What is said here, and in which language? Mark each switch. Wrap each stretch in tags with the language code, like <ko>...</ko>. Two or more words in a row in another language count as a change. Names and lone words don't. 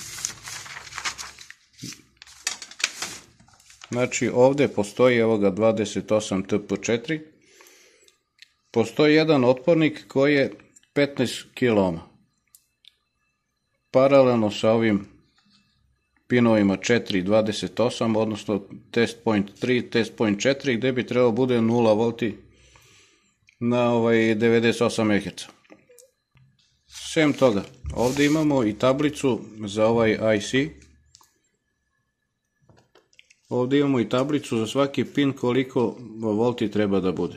<sr>Znači ovde postoji evoga 28 TP4, postoji jedan otpornik koji je 15 kOhm. Paralelno sa ovim pinovima 4 i 28, odnosno</sr> <en>test point</en> <sr>3,</sr> <en>test point</en> <sr>4, gde bi trebalo bude 0 volti na 98 MHz. Sem toga, ovde imamo i tablicu za ovaj IC. Ovde imamo i tablicu za svaki pin koliko volti treba da bude.</sr>